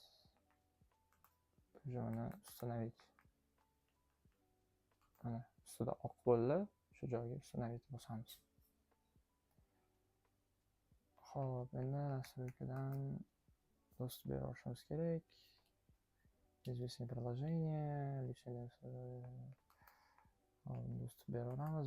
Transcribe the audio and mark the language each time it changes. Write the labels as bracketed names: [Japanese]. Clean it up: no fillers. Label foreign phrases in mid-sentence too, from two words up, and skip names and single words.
[Uzbek] Buni установить. Mana ustida oq bo'ldi. Shu joyga установить bosamiz. Xo'p, endi nastroykadan доступ berishimiz kerak. [Russian] Известные приложения, личные достуp beraveramiz.